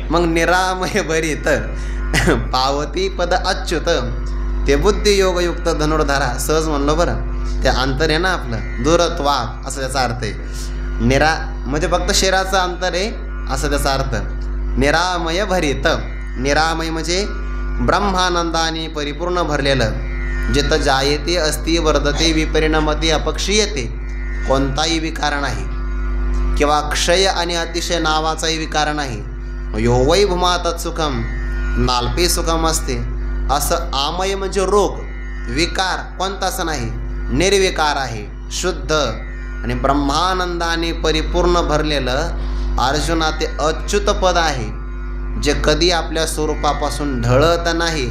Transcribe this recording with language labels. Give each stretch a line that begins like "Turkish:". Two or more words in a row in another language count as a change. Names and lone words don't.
Marathi: मग निरामय भरित पावती पद अच्युत, ते बुद्धियोगयुक्त धनुर्धरा. सहज म्हणलो बरं, ते अंतर आहे ना आपलं, दूरत्वात असं त्याचा अर्थ आहे. निरा म्हणजे फक्त शरीराचं अंतर आहे असं त्याचा अर्थ. निरामय भरित, निरामय म्हणजे ब्रह्मानंदाने परिपूर्ण भरलेलं.
Sanskrit: जिथं जायते अस्ति वर्धते विपरिणमते अपक्षीयते,
Marathi: कोणताही विकार नाही, किंवा क्षय आणि अतिशय नावाचाही विकार नाही.
Sanskrit: यो वै भूमा तत्सुखम, नाल्पे सुखम असते.
Marathi: असं आमय म्हणजे रोग, विकार कोणताच नाही, निर्विकार आहे, शुद्ध आणि ब्रह्मानंदाने परिपूर्ण भरलेलं अर्जुना ते अच्युत पद आहे, जे कधी आपल्या स्वरूपापासून ढळत नाही.